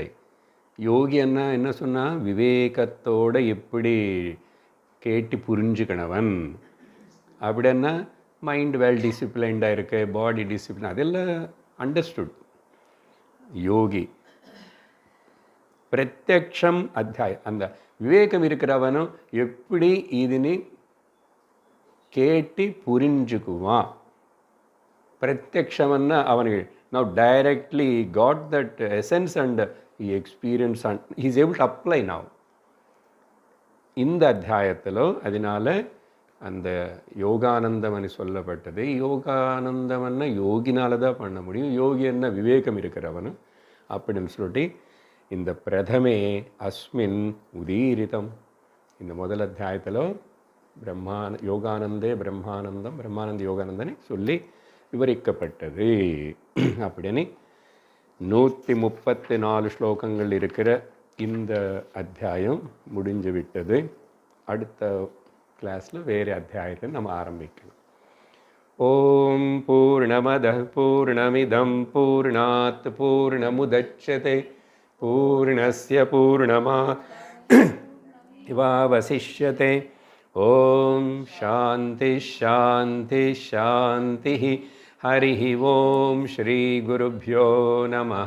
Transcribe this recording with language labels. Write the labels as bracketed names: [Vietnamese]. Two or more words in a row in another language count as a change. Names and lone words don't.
[Tamil] யோகி என்ன சொன்னால் விவேகத்தோடு எப்படி கேட்டு புரிஞ்சுக்கணவன் அப்படின்னா, [English] mind well disciplined [Tamil] இருக்கு, [English] body discipline, [Tamil] அதெல்லாம் அண்டர்ஸ்டுட். யோகி பிரத்யக்ஷம் அத்தியாயம், அந்த விவேகம் இருக்கிறவனும் எப்படி இதுன்னு கேட்டு புரிஞ்சுக்குவான். பிரத்யக்ஷம்னா அவனுக்கு [English] now directly got that essence and he experienced and he is able to apply now. [Tamil] இந்த அத்தியாயத்தில் அதனால அந்த யோகானந்தம்னு சொல்லப்பட்டது. யோகானந்தம்னா யோகினால தான் பண்ண முடியும், யோகி என்ன விவேகம் இருக்கிறவனு அப்படின்னு சொல்லிட்டு இந்த [Sanskrit] प्रथमे अस्मिन् उदीरितम्, [Tamil] இந்த முதல் அத்தியாயத்தில் யோகானந்தே பிரம்மானந்தம், பிரம்மானந்த யோகானந்தனை சொல்லி விவரிக்கப்பட்டது. அப்படின்னு 134 ஸ்லோகங்கள் இருக்கிற இந்த அத்தியாயம் முடிஞ்சு விட்டது. அடுத்த கிளாஸில் வேறு அத்தியாயத்தை நம்ம ஆரம்பிக்கணும். [Sanskrit] ओम् पूर्णमदः पूर्णमिदं पूर्णात् पूर्णमुदच्यते पूर्णस्य पूर्णमवशिष्यते. ओम् शान्तिः शान्तिः शान्तिः. हरि ओम् श्री गुरुभ्यो नमः.